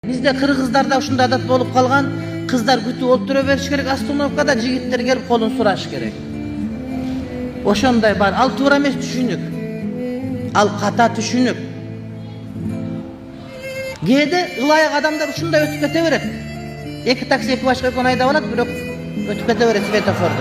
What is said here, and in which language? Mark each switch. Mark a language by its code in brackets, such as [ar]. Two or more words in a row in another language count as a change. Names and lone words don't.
[ky] Бизде кыргыздарда ушундай адат болуп калган, кыздар күтүп олтура бериш керек, остановкада жигиттер келип колун сураш керек. Ошондой бар. Ал туура эмес түшүнүк. Ал ката түшүнүк. Кээде ылайык адамдар ушундай өтүп кете берет. Эки такси эки башка экөөнү айдап алат, бирок өтүп кете берет светофордон.